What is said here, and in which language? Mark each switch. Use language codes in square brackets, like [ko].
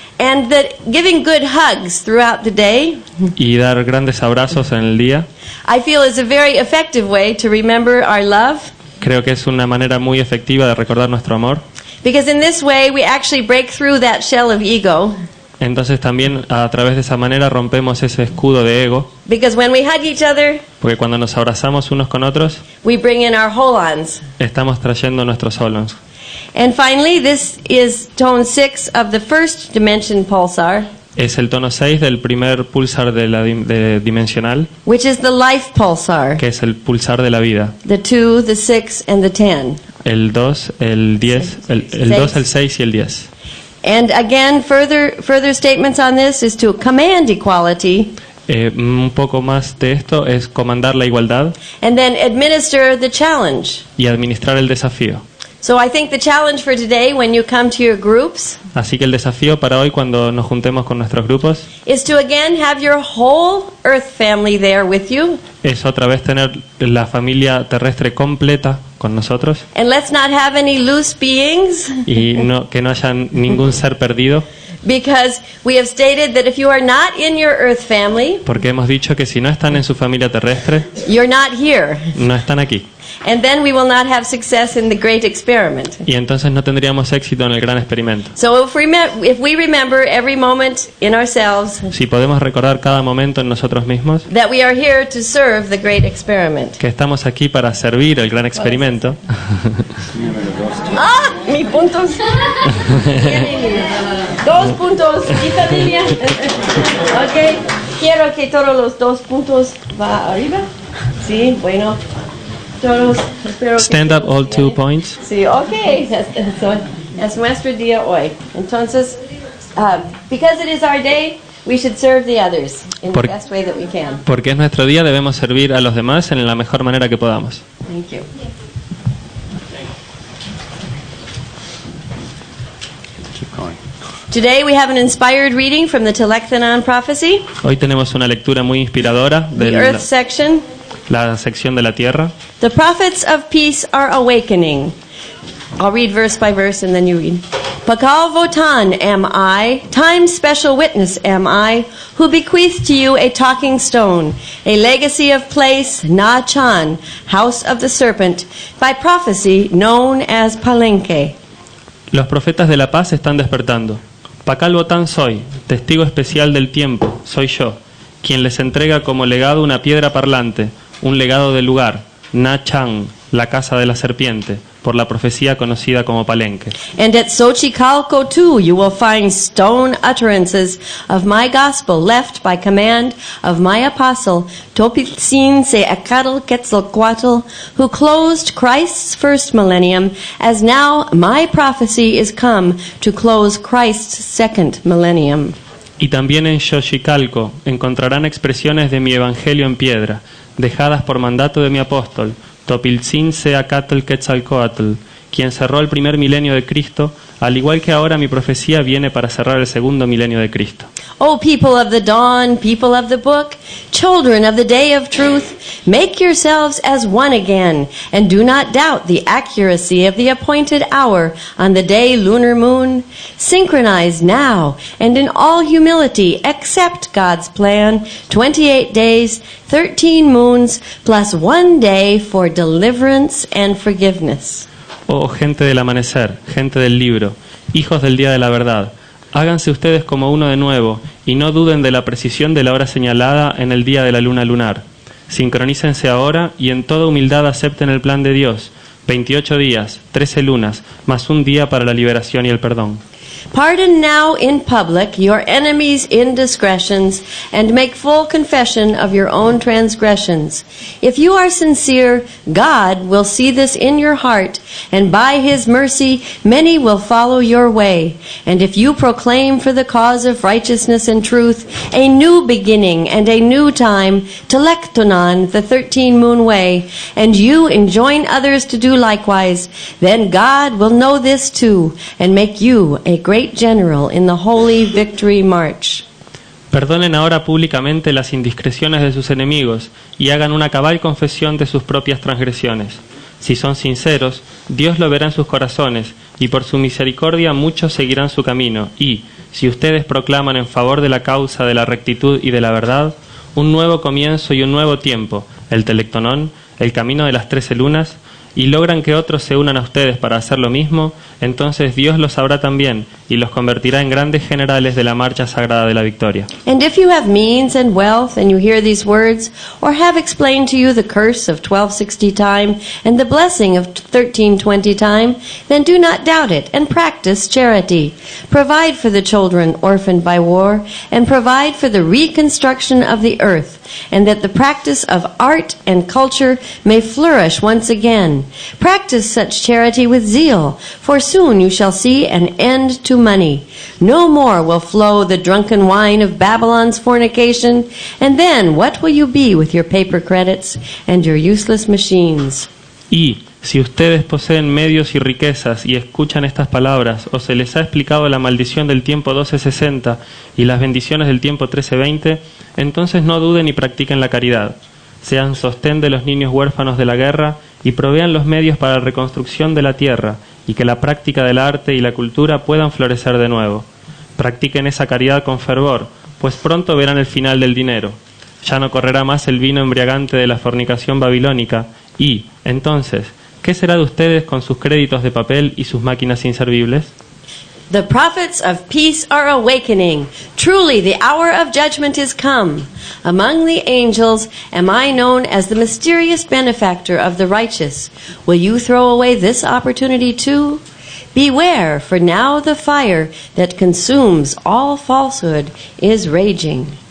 [en] and that giving good hugs throughout the day, [es] y dar grandes abrazos en el día. [en] I feel is a very effective way to remember our love, [es] Creo que es una manera muy efectiva de recordar nuestro amor. [en] because in this way we actually break through that shell of ego, [es] Entonces también a través de esa manera rompemos ese escudo de ego, [en] because when we hug each other, [es] porque cuando nos abrazamos unos con otros, [en] we bring in our holons. [es] estamos trayendo nuestros holons. [en] And finally, this is tone 6 of the first dimension pulsar, [es] Es el tono 6 del primer pulsar de la dimensional, [en] which is the life pulsar, [es] que es el pulsar de la vida. [en] the 2, the 6, and the 10. [es] El 2, el 10, el 2, el 6 y el 10. [en] And again, further statements on this is to command equality [es] Un poco más de esto es comandar la igualdad [en] and then administer the challenge. [es] y administrar el desafío. [en] So I think the challenge for today when you come to your groups [es] Así que el desafío para hoy cuando nos juntemos con nuestros grupos [en] is to again have your whole Earth family there with you. [es] es otra vez tener la familia terrestre completa con nosotros [en] And let's not have any loose beings, [es] y que no haya ningún ser perdido, [en] because we have stated that if you are not in your Earth family, [es] porque hemos dicho que si no están en su familia terrestre, [en] you're not here. [es] no están aquí. [en] And then we will not have success in the great experiment. [es] Y entonces no tendríamos éxito en el gran experimento. [en] So if we remember every moment in ourselves [es] Si podemos recordar cada momento en nosotros mismos [en] that we are here to serve the great experiment. [es] que estamos aquí para servir el gran experimento, ¡Ah! Mis puntos. 2 puntos. Quita línea. Ok. Quiero que todos los 2 puntos va arriba. Sí, bueno. Todos. Espero [en] stand [es] que [en] up all 2 points. [es] Sí, ok. Es nuestro día hoy. Entonces, [en] because it is our day, we should serve the others in the best way that we can. [es] Porque es nuestro día, debemos servir a los demás en la mejor manera que podamos. [en] Thank you. Keep going. Today we have an inspired reading from the Telektanon prophecy, [es] Hoy tenemos una lectura muy inspiradora de [en] the earth section. [es] la sección de la tierra. [en] The prophets of peace are awakening. I'll read verse by verse and then you read. Pakal Votan am I, time's special witness am I, who bequeath to you a talking stone, a legacy of place, Na Chan, house of the serpent, by prophecy known as Palenque. [es] Los profetas de la paz están despertando. Pakal Botán soy, testigo especial del tiempo, soy yo, quien les entrega como legado una piedra parlante, un legado del lugar, Na Chan, la casa de la serpiente, por la profecía conocida como Palenque. [en] And at Xochicalco too you will find stone utterances of my gospel left by command of my apostle Topitzin Seacatl Quetzalcoatl, who closed Christ's first millennium, as now my prophecy is come to close Christ's second millennium. [es] Y también en Xochicalco encontrarán expresiones de mi evangelio en piedra, dejadas por mandato de mi apóstol, Topiltzin Seacatl Quetzalcoatl, quien cerró el primer milenio de Cristo, al igual que ahora mi profecía viene para cerrar el segundo milenio de Cristo. [en] O people of the dawn, people of the book, children of the day of truth, make yourselves as one again, and do not doubt the accuracy of the appointed hour on the day lunar moon. Synchronize now, and in all humility accept God's plan, 28 days, 13 moons, plus 1 day for deliverance and forgiveness. [es] Oh gente del amanecer, gente del libro, hijos del día de la verdad, háganse ustedes como uno de nuevo y no duden de la precisión de la hora señalada en el día de la luna lunar. Sincronícense ahora y en toda humildad acepten el plan de Dios, 28 días, 13 lunas, más un día para la liberación y el perdón. [en] Pardon now in public your enemies' indiscretions, and make full confession of your own transgressions. If you are sincere, God will see this in your heart, and by His mercy many will follow your way. And if you proclaim for the cause of righteousness and truth a new beginning and a new time, Telektonon, the 13-moon way, and you enjoin others to do likewise, then God will know this too, and make you a great general in the holy victory march. [es] Perdonen ahora públicamente las indiscreciones de sus enemigos y hagan una cabal confesión de sus propias transgresiones. Si son sinceros, Dios lo verá en sus corazones, y por su misericordia muchos seguirán su camino. Y, si ustedes proclaman en favor de la causa de la rectitud y de la verdad, un nuevo comienzo y un nuevo tiempo, el Telektonón, el camino de las 13 lunas, y logran que otros se unan a ustedes para hacer lo mismo, entonces Dios los sabrá también y los convertirá en grandes generales de la marcha sagrada de la victoria. [en] And if you have means and wealth, and you hear these words, or have explained to you the curse of 1260 time and the blessing of 1320 time, then do not doubt it, and practice charity. Provide for the children orphaned by war, and provide for the reconstruction of the earth, and that the practice of art and culture may flourish once again. Practice such charity with zeal, for soon you shall see an end to money. No more will flow the drunken wine of Babylon's fornication, and then what will you be with your paper credits and your useless machines? [es] Y, si ustedes poseen medios y riquezas y escuchan estas palabras, o se les ha explicado la maldición del tiempo 1260 y las bendiciones del tiempo 1320, entonces no duden y practiquen la caridad. Sean sostén de los niños huérfanos de la guerra y provean los medios para la reconstrucción de la tierra, y que la práctica del arte y la cultura puedan florecer de nuevo. Practiquen esa caridad con fervor, pues pronto verán el final del dinero. Ya no correrá más el vino embriagante de la fornicación babilónica, Y, entonces, ¿qué será de ustedes con sus créditos de papel y sus máquinas inservibles? [en] The prophets of peace are awakening. Truly, the hour of judgment is come. Among the angels am I known as the mysterious benefactor of the righteous. Will you throw away this opportunity too? Beware, for now the fire that consumes all falsehood is raging.